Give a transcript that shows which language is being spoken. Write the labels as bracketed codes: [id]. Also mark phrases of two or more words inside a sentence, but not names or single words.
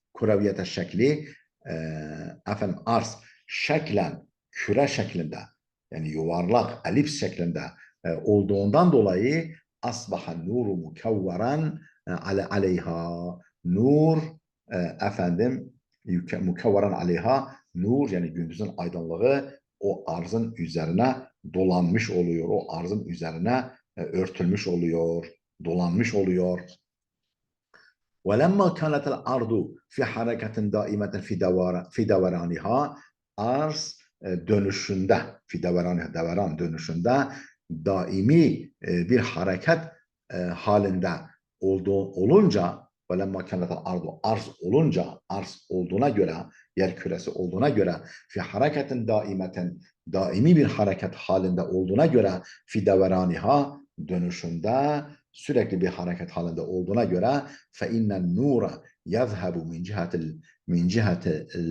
[tr] kuraviyete şekli, efendim arz şeklen küre şeklinde, yani yuvarlak elips şeklinde olduğundan dolayı [ar] أصبح النور مكورا عليها النور [tr] efendim [ar] مكورا عليها النور [tr] yani gündüzün aydınlığı o arzın üzerine dolanmış oluyor. O arzın üzerine örtülmüş oluyor, dolanmış oluyor. [ar] وَلَمَّا كَانَتَ الْأَرْضُ فِي حَرَكَةٍ دَائِمَةٍ فِي دَوَرَانِهَا [tr] arz dönüşünde, devran dönüşünde daimi bir hareket halinde olunca [ar] وَلَمَّا كَانَتَ الْأَرْضُ [tr] arz olunca, arz olduğuna göre, yer küresi olduğuna göre [ar] في حركة دائمة [tr] daimi bir hareket halinde olduğuna göre [ar] في دورانها [tr] dönüşünde sürekli bir hareket halinde olduğuna göre [ar] فإن النور يذهب من جهة